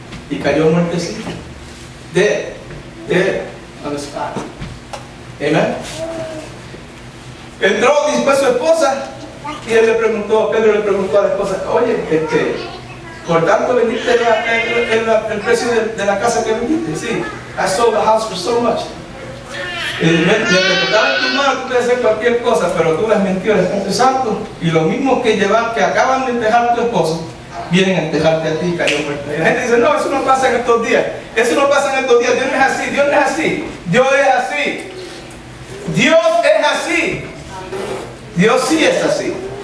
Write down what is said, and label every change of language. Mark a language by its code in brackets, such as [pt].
[es] Y cayó muertecito. [en] Dead on the spot. [es] Amen. Entró después su esposa Y Pedro le preguntó a la esposa, oye, por tanto vendiste el precio de la casa que vendiste. [en] Sí, I sold the house for so much. [es] Mientras que estaba en tus manos, tú puedes hacer cualquier cosa, pero tú les mintió al Espíritu Santo, y los mismos que acaban de entejar a tu esposo, vienen a entejarte a ti, cayó muerto. Y la gente dice, no, eso no pasa en estos días. Eso no pasa en estos días. Dios no es así, Dios no es así. Dios es así. Dios es así. Dios sí es así.